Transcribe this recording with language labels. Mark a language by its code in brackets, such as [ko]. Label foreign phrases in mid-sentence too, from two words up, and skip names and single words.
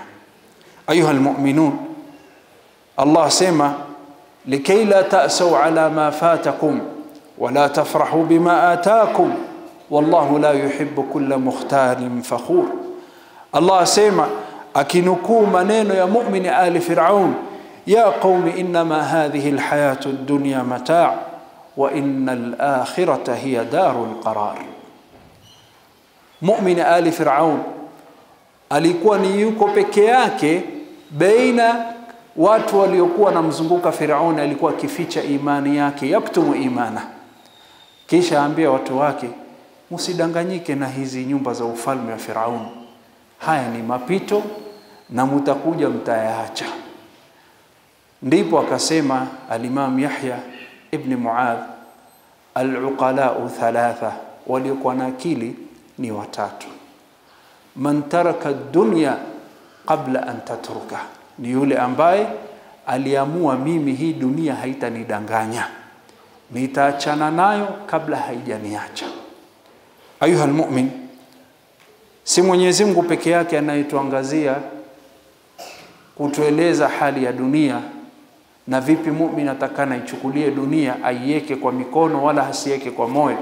[ar] أيها المؤمنون, Allah sema, لكيلا تأسوا على ما فاتكم ولا تفرحوا بما آتاكم والله لا يحب كل مختال فخور. [sw] Allah sema, akinukuu maneno ya mu'mini ali Firaun [ar] يا قوم إنما هذه الحياة الدنيا متاع وإن الآخرة هي دار القرار. [sw] Mu'min ali Firaun alikuwa ni yuko peke yake baina watu waliokuwa namzunguka Firaun, alikuwa kificha imani yake, [ar] يكتم إيمانه. [sw] Kisha ambia watu wake, msidanganyike na hizi nyumba za ufalme wa Firaun, haya ni mapito na mtakuja mtayaacha. Ndipo akasema al-Imam Yahya ibn Muadh, [ar] العقلاء ثلاثة, [sw] waliokuwa na akili ni watatu. [ar] من ترك الدنيا قبل أن تتركه, [sw] ni yule ambaye aliamua mimi hii dunia haitanidanganya, nitaachana nayo kabla haijaniacha. [ar] أيها المؤمن, [sw] si Mwenyezi Mungu peke yake anayetuangazia kutueleza hali ya dunia na vipi mu'min atakana ichukulie dunia, aiweke kwa mikono wala asiweke kwa moyo.